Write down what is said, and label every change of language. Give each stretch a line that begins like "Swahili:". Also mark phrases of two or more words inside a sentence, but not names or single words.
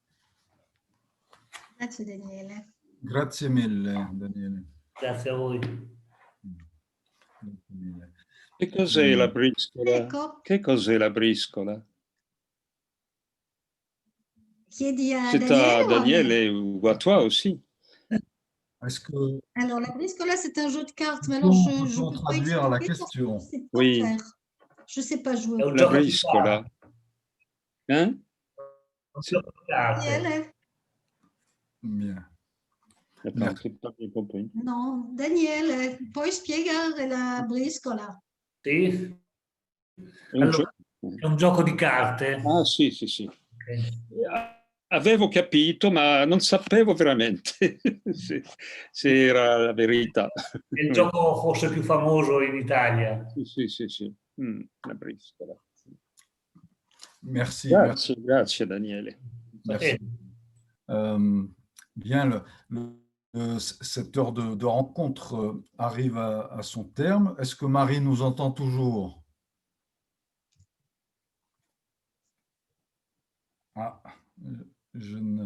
Italian: Grazie Daniele. Grazie mille, Daniele. Grazie a voi. Grazie mille. Che cos'è la briscola? Ecco. Che cos'è la briscola? Chiedi a
French: C'est
Italian: Daniele.
French: à Daniele ou à toi aussi. Est-ce que Alors, la briscola, c'est un jeu de cartes. Mais on alors, je peut peux pas traduire la expliquer parce que question? je sais pas Oui. faire. Je sais pas jouer. La briscola. Hein? Daniele? Bien. Attends, j'ai pas bien compris.
Italian: No, Daniele, puoi spiegare la briscola? Sì? È un Allora, gioco. è un gioco di carte. Ah, sì, sì, sì. Ok. Avevo capito, ma non sapevo veramente se era la verità. È il gioco forse più famoso in Italia. Sì, sì, sì, sì. La briscola.
French: Merci.
Italian: Grazie, grazie Daniele.
French: Merci. Bien, cette heure de rencontre arrive à son terme. Est-ce que Marie nous entend toujours? Ah, je ne...